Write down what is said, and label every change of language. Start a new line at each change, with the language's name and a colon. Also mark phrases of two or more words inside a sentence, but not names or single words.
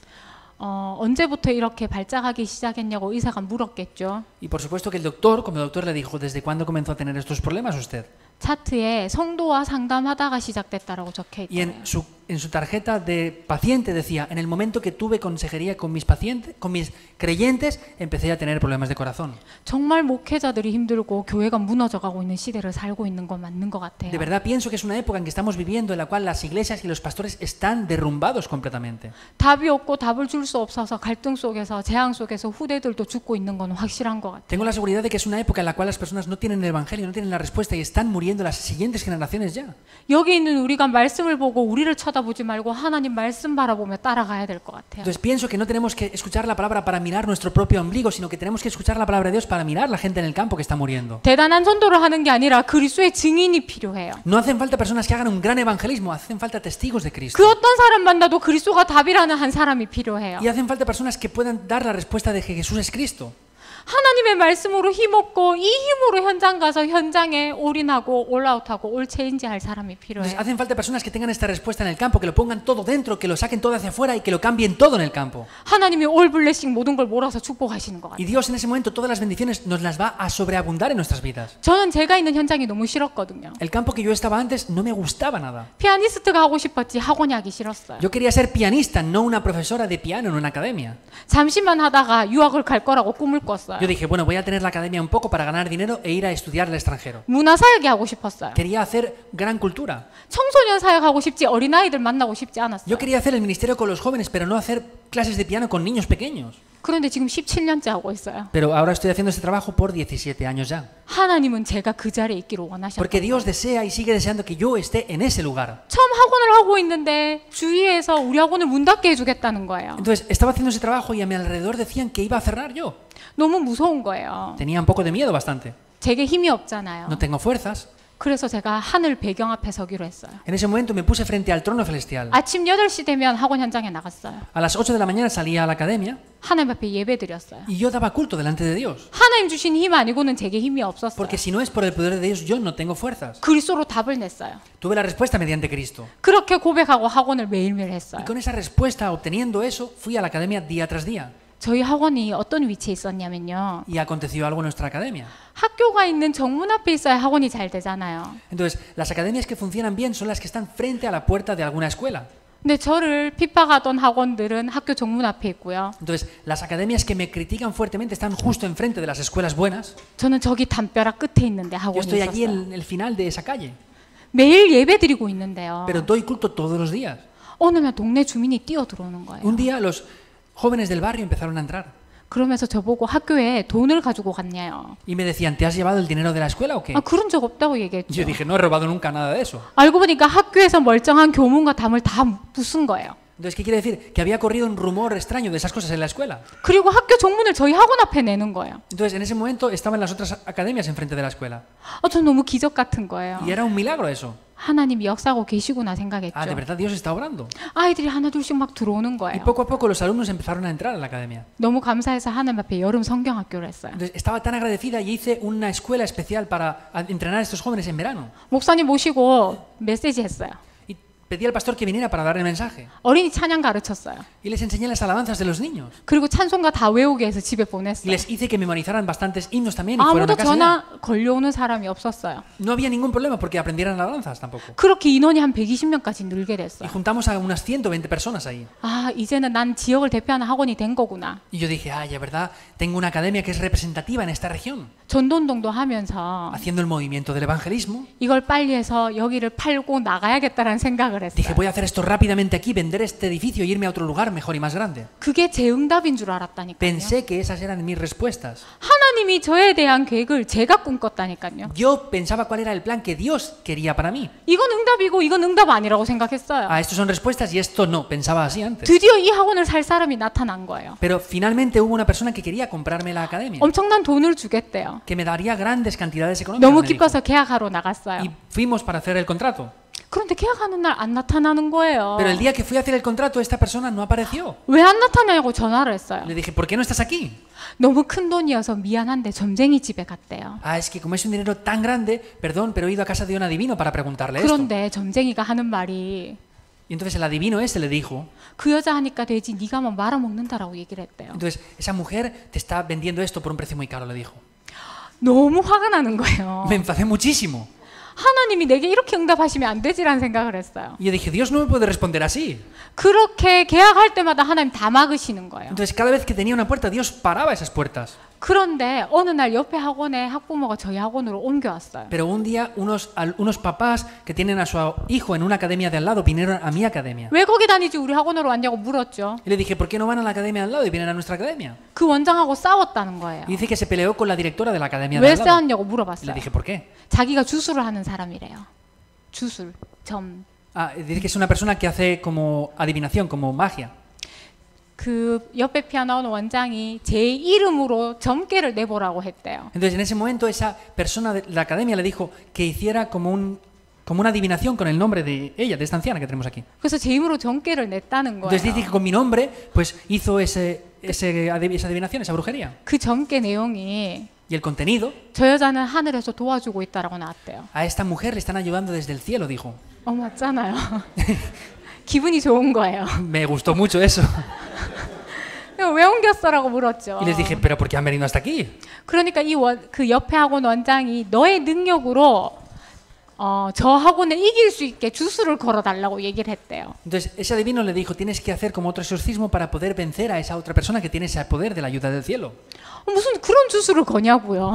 Korean: 언제부터 이렇게 발작하기 시작했냐고 의사가 물었겠죠.
Spanish: Y por supuesto que el doctor, como doctor, le dijo, ¿desde cuándo comenzó a tener estos problemas usted?
Korean: 차트에 성도와 상담하다가 시작됐다라고 적혀
Spanish: Y
Korean: 있어요.
Spanish: en su tarjeta de paciente decía, en el momento que tuve consejería con mis pacientes, con mis creyentes, empecé a tener problemas de corazón.
Korean: 정말 목회자들이 힘들고 교회가 무너져가고 있는 시대를 살고 있는 건 맞는 것 같아요.
Spanish: De verdad pienso que es una época en que estamos viviendo en la cual las iglesias y los pastores están derrumbados completamente.
Korean: 답이 없고 답을 줄 수 없어서 갈등 속에서 재앙 속에서 후대들도 죽고 있는 건 확실한 것 같아요.
Spanish: Tengo la seguridad de que es una época en la cual las personas no tienen el evangelio, no tienen la respuesta y están muriendo las siguientes generaciones ya.
Korean: 여기 있는 우리가 말씀을 보고 우리를 쳐다보지 말고 하나님 말씀 바라보며 따라가야 될 것 같아요.
Spanish: Entonces pienso que no tenemos que escuchar la palabra para mirar nuestro propio ombligo, sino que tenemos que escuchar la palabra de Dios para mirar la gente en el campo que está muriendo.
Korean: 대단한 전도를 하는 게 아니라 그리스도의 증인이 필요해요.
Spanish: No hacen falta personas que hagan un gran evangelismo, hacen falta testigos de Cristo.
Korean: 그 어떤 사람 만나도 그리스도가 답이라는 한 사람이 필요해요.
Spanish: Y hacen falta personas que puedan dar la respuesta de que Jesús es Cristo.
Korean: 하나님의 말씀으로 힘없고 이 힘으로 현장 가서 현장에 올인하고 올아웃하고
English: all change
Korean: 할 사람이
Spanish: Entonces,
Korean: 필요해요.
Spanish: hacen falta personas que tengan esta respuesta en el campo, que lo pongan todo dentro, que lo saquen todo hacia afuera y que lo cambien todo en el campo.
Korean: 하나님이
English: all blessing
Korean: 모든 걸 몰아서 축복하시는 것
Spanish: Y
Korean: 같아요.
Spanish: Dios en ese momento todas las bendiciones nos las va a sobreabundar en nuestras vidas.
Korean: 저는 제가 있는 현장이 너무 싫었거든요.
Spanish: El campo que yo estaba antes no me gustaba nada.
Korean: 피아니스트가 하고 싶었지 학원이 하기 싫었어요.
Spanish: Yo quería ser pianista, no una profesora de piano en una academia.
Korean: 잠시만 하다가 유학을 갈 거라고 꿈을 꿨어요.
Spanish: Yo dije, bueno, voy a tener la academia un poco para ganar dinero e ir a estudiar al extranjero.
Korean: 문화사역이 하고 싶었어요.
Spanish: Quería hacer gran cultura.
Korean: 청소년 사역하고 싶지 어린아이들 만나고 싶지 않았어요.
Spanish: Yo quería hacer el ministerio con los jóvenes, pero no hacer clases de piano con niños pequeños.
Korean: 그런데 지금 17년째 하고 있어요.
Spanish: Pero ahora estoy haciendo este trabajo por 17 años ya.
Korean: 하나님은 제가 그 자리에 있기를 원하셨어요.
Spanish: Porque Dios desea y sigue deseando que yo esté en ese lugar.
Korean: 처음 학원을 하고 있는데 주위에서 우리 학원을 문 닫게 해주겠다는 거예요.
Spanish: Entonces, estaba haciendo ese trabajo y a mi alrededor decían que iba a cerrar yo.
Korean: 너무 무서운 거예요.
Spanish: Tenía un poco de miedo bastante.
Korean: 제게 힘이 없잖아요.
Spanish: No tengo fuerzas.
Korean: 그래서 제가 하늘 배경 앞에 서기로 했어요.
Spanish: En ese momento me puse frente al trono celestial.
Korean: 아침 8시 되면 학원 현장에 나갔어요.
Spanish: A las 8 de la mañana salía a la academia
Korean: 하나님 앞에 예배 드렸어요.
Spanish: y yo daba culto delante de Dios.
Korean: 하나님 주신 힘 아니고는 제게 힘이 없었어요.
Spanish: Porque si no es por el poder de Dios, yo no tengo fuerzas.
Korean: 그리스도로 답을 냈어요.
Spanish: Tuve la respuesta mediante Cristo.
Korean: 그렇게 고백하고 학원을 매일매일 했어요.
Spanish: Y con esa respuesta, obteniendo eso, fui a la academia día tras día.
Korean: 저희 학원이 어떤 위치에 있었냐면요.
Spanish: Y aconteció algo en nuestra academia.
Korean: 학교가 있는 정문 앞에 있어야 학원이 잘 되잖아요.
Spanish: Entonces, las academias que funcionan bien son las que están frente a la puerta de alguna escuela.
Korean: 근데 저를 핍박하던 학원들은 학교 정문 앞에 있고요.
Spanish: Entonces, las academias que me critican fuertemente están justo enfrente de las escuelas buenas.
Korean: 저는 저기 담벼락 끝에 있는데
Spanish: Yo
Korean: 학원이
Spanish: estoy allí
Korean: 있었어요.
Spanish: en el final de esa calle.
Korean: 매일 예배 드리고 있는데요.
Spanish: Pero doy culto todos los días.
Korean: 어느 날 동네 주민이 뛰어들어오는 거예요.
Spanish: Un día los jóvenes del barrio empezaron a entrar.
Korean: 그러면서 저보고 학교에 돈을 가지고 갔냐요.
Spanish: Y me decían, ¿te has llevado el dinero de la escuela o qué?
Korean: 아, 그런 적 없다고
Spanish: Yo
Korean: 얘기했죠.
Spanish: dije, no he robado nunca nada de eso.
Korean: 알고 보니까 학교에서 멀쩡한 교문과 담을 다 부순 거예요.
Spanish: Entonces, ¿qué quiere decir? Que había corrido un rumor extraño de esas cosas en la escuela.
Korean: 그리고 학교 정문을 저희 학원 앞에 내는 거예요.
Spanish: Entonces, en ese momento estaban las otras academias enfrente de la escuela.
Korean: 전 너무 기적 같은 거예요.
Spanish: Y era un milagro eso.
Korean: 하나님이 역사하고 계시구나
Spanish: Ah, de
Korean: 생각했죠.
Spanish: verdad, Dios está obrando.
Korean: 아이들이 하나 둘씩 막 들어오는
Spanish: Y
Korean: 거예요.
Spanish: poco a poco los alumnos empezaron a entrar a la academia.
Korean: 너무 감사해서 하나님 앞에 여름 성경학교를 했어요.
Spanish: Entonces, estaba tan agradecida y hice una escuela especial para entrenar a estos jóvenes en verano.
Korean: 목사님 모시고 메시지 했어요.
Spanish: Y pedí al pastor que viniera para dar el mensaje.
Korean: 어린이 찬양 가르쳤어요.
Spanish: Y les enseñé las alabanzas de los niños.
Korean: 그리고 찬송가 다 외우게 해서 집에
Spanish: Y
Korean: 보냈어요.
Spanish: les hice que memorizaran bastantes himnos también y fueron
Korean: 아무도
Spanish: a casa. ya.
Korean: 전화 걸려오는 사람이 없었어요.
Spanish: No había ningún problema porque aprendieran alabanzas tampoco.
Korean: 그렇게 인원이 한 120명까지 늘게
Spanish: Y
Korean: 됐어요.
Spanish: juntamos a unas 120 personas ahí.
Korean: 아, 이제는 난 지역을 대표하는 학원이 된 거구나.
Spanish: Y yo dije, ay, ya verdad, tengo una academia que es representativa en esta región.
Korean: 전도운동도 하면서
Spanish: Haciendo el movimiento del evangelismo,
Korean: 이걸 빨리 해서 여기를 팔고 나가야겠다라는 생각을
Spanish: dije,
Korean: 했어요.
Spanish: voy a hacer esto rápidamente aquí, vender este edificio y irme a otro lugar mejor y más grande.
Korean: 그게 제 응답인 줄 알았다니까요.
Spanish: Pensé que esas eran mis respuestas.
Korean: 하나님이 저에 대한 계획을 제가 꿈꿨다니까요.
Spanish: Yo pensaba cuál era el plan que Dios quería para mí.
Korean: 이건 응답이고 이건 응답 아니라고 생각했어요.
Spanish: Ah, estos son respuestas y esto no, pensaba así antes.
Korean: 드디어 이 학원을 살 사람이 나타난 거예요.
Spanish: Pero finalmente hubo una persona que quería comprarme la academia,
Korean: 엄청난 돈을 주겠대요.
Spanish: que me daría grandes cantidades económicas.
Korean: 너무
Spanish: me dijo.
Korean: 기뻐서 계약하러 나갔어요.
Spanish: Y fuimos para hacer el contrato.
Korean: 그런데 계약하는 날 안 나타나는 거예요.
Spanish: Pero el día que fui a hacer el contrato, esta persona no apareció.
Korean: 왜 안 나타나냐고 전화를 했어요.
Spanish: Le dije, ¿por qué no estás aquí?
Korean: 너무 큰 돈이어서 미안한데 점쟁이 집에 갔대요.
Spanish: Ah, es que como es un dinero tan grande, perdón, pero he ido a casa de un adivino para preguntarle esto.
Korean: 그런데 점쟁이가 하는 말이
Spanish: Y entonces el adivino ese le dijo,
Korean: 그 여자 하니까 되지 네가 뭐 말아먹는다라고 얘기를 했대요.
Spanish: entonces esa mujer te está vendiendo esto por un precio muy caro, le dijo.
Korean: 너무 화가 나는 거예요.
Spanish: Me enfadé muchísimo.
Korean: 하나님이 내게 이렇게 응답하시면 안 되지라는 생각을 했어요.
Spanish: Y yo dije, Dios no me puede responder así.
Korean: 그렇게 계약할 때마다 하나님 다 막으시는 거예요.
Spanish: Entonces cada vez que tenía una puerta, Dios paraba esas puertas.
Korean: 그런데 어느 날 옆에 학원에 학부모가 저희 학원으로 옮겨왔어요.
Spanish: Pero un día unos papás que tienen a su hijo en una academia de al lado vinieron a mi academia.
Korean: 왜 거기 다니지 우리 학원으로 왔냐고 물었죠.
Spanish: Y le dije, ¿por qué no van a la academia de al lado y vienen a nuestra academia?
Korean: 그 원장하고 싸웠다는 거예요.
Spanish: Y dice que se peleó con la directora de la academia de
Korean: 왜
Spanish: al lado.
Korean: 싸웠냐고
Spanish: Y le
Korean: 물어봤어요.
Spanish: dije, ¿por qué?
Korean: 자기가 주술을 하는 사람이래요. 주술, 점.
Spanish: Ah, dice que es una persona que hace como adivinación, como magia.
Korean: 그 옆에 피아노 원장이 제 이름으로 점괘를 내보라고 했대요.
Spanish: Entonces en ese momento esa persona de la academia le dijo que hiciera como una adivinación con el nombre de ella, de esta anciana que tenemos aquí.
Korean: 그래서 제 이름으로 점괘를 냈다는 거예요.
Spanish: Entonces dice que con mi nombre pues hizo esa adivinación, esa brujería.
Korean: 그 점괘 내용이
Spanish: Y el contenido,
Korean: 저 여자는 하늘에서 도와주고 있다라고 나왔대요.
Spanish: a esta mujer le están ayudando desde el cielo, dijo.
Korean: 맞잖아요. 기분이 좋은 거예요.
Spanish: Me gustó mucho eso.
Korean: 왜 옮겼어라고 물었죠.
Spanish: Y les dije, ¿pero por qué han venido hasta aquí?
Korean: 그러니까 그 옆에 학원 원장이 너의 능력으로 저 학원을 이길 수 있게 주술을 걸어달라고 얘기를 했대요.
Spanish: Entonces ese adivino le dijo, tienes que hacer como otro exorcismo para poder vencer a esa otra persona que tiene ese poder de la ayuda del cielo.
Korean: 무슨 그런 주술을 거냐고요.